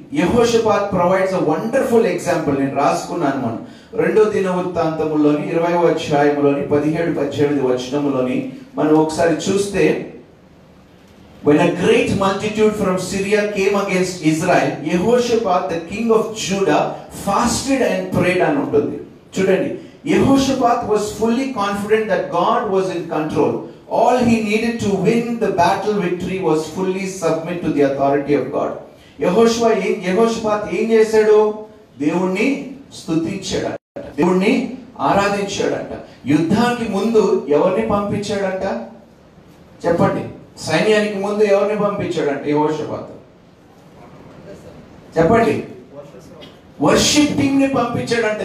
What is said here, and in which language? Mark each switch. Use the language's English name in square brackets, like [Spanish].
[English] Jehoshaphat provides a wonderful example. [Telugu] నేను రాసుకున్నాను. మనం 2వ దినవృత్తాంతములోని 20వ అధ్యాయములోని 17-18 వచనములోని మనం ఒకసారి చూస్తే, [English] when a great multitude from Syria came against Israel, Yehoshaphat the king of Judah fasted and prayed [Telugu] అని ఉంటుంది. చూడండి, [English] Yehoshaphat was fully confident that God was in control. All he needed to win the battle victory was fully submit to the authority of God. [Telugu] యెహోషాపాత్ ఏం చేశాడు? దేవుణ్ణి స్తుతించాడంట, దేవుణ్ణి ఆరాధించాడంట. యుద్ధానికి ముందు ఎవరిని పంపించాడంట? చెప్పండి. సైన్యానికి ముందు ఎవరిని పంపించాడంట యెహోషాపాత్? చెప్పండి. వర్షిప్ టీమ్ ని పంపించాడంట.